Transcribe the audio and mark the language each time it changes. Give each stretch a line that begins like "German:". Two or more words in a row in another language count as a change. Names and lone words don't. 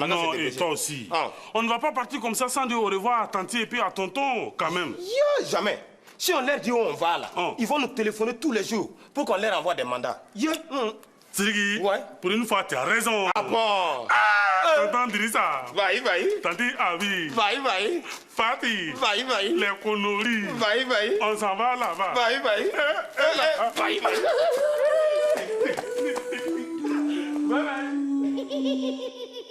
French: non, et toi aussi. On ne va pas partir comme ça sans dire au revoir à tanti et puis à tonton, quand même. Jamais. Si on leur dit où on va là, ils vont nous téléphoner tous les jours pour qu'on leur envoie des mandats. Sirigi, pour une fois, tu as raison. Ah bon? Tonton Drissa. Vai, vai. Tanti Abi. Vai, vai. Fatih. Vai, vai. Les conneries. Vai, vai. On s'en va là-bas. Vai, vai. Vai, vai.
English: Bye bye.